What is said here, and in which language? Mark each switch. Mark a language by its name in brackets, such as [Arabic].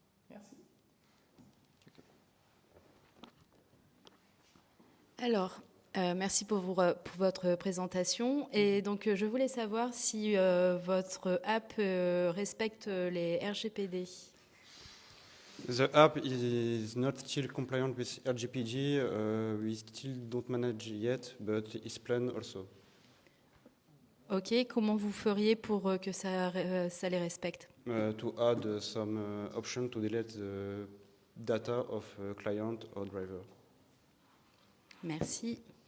[French] Merci. Alors, merci pour votre présentation. Et donc, je voulais savoir si votre app respecte les RGPD. [English] The app is not still compliant with RGPD. We still don't manage yet, but it's planned also. [French] Ok, comment vous feriez pour que ça les respecte? [English] To add some option to delete the data of client or driver. [French] Merci.